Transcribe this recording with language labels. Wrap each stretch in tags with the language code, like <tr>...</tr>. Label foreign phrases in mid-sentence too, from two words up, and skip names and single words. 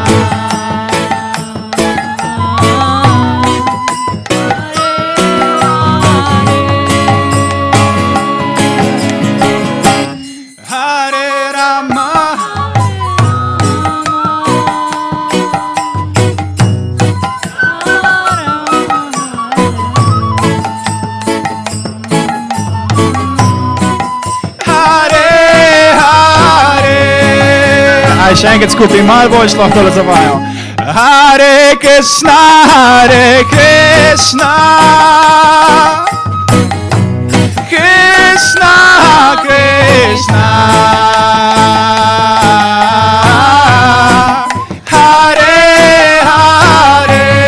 <sa>Hare Rama, Hare Hare.</sa> <sl>A še enkrat skupaj, malo boljš lahko zavajo.</sl> <sa>Hare Krishna, Hare Krishna, Krishna Krishna, Hare Hare,</sa>